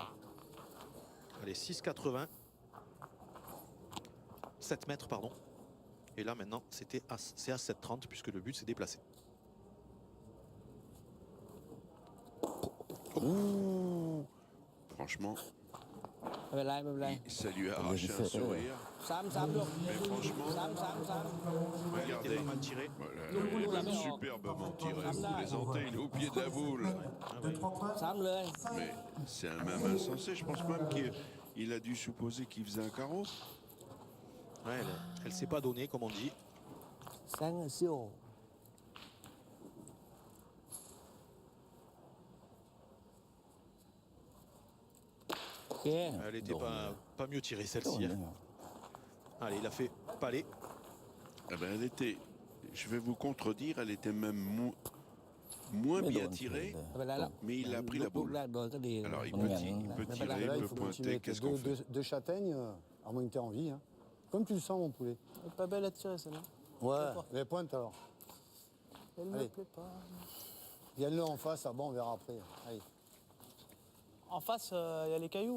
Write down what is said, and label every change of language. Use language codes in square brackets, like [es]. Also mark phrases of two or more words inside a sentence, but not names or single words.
[fr] Allez, 6,80. 7 mètres, pardon. Et là, maintenant, c'est à 7,30 puisque le but s'est déplacé. Franchement, [th] ไม่เป็นไรไม่เป็นไร [fr] ça lui a arraché un sourire. [th] ซ้ำลูก [fr] Mais franchement, [th] ซ้ำ [fr] Ouais, il était regardez. pas mal tiré. Voilà, il est même superbement tiré. Vous plaisantez, il est au pied de la boule. [th] ซ้ำเลย [fr] Mais c'est un même insensé. Je pense même qu'il a dû supposer qu'il faisait un carreau. Ouais, elle s'est pas donnée, comme on dit. [th] แซงเซียวโอเค [fr] Elle n'était pas mieux tirée, celle-ci. Hein. Allez, il a fait palais. Eh ben, elle était, je vais vous contredire, elle était même moins bien tirée, [th] ไม่เป็นไรแล้ว [fr] mais il a pris la [th] ลูก [fr] boule. [th] แรกโดนก็ดี [fr] Alors il Ouais, peut ouais. tirer, Là, il il peut faut continuer pointer, avec qu'est-ce qu'on fait? deux châtaignes, à moins que tu aies envie. Hein. Comme tu le sens, mon poulet. Elle est pas belle à tirer, celle-là. Ouais, les pointes alors. Elle me Allez. plaît pas. Gagne-le en face, ah bon, on verra après. Allez. En face, il y a les cailloux.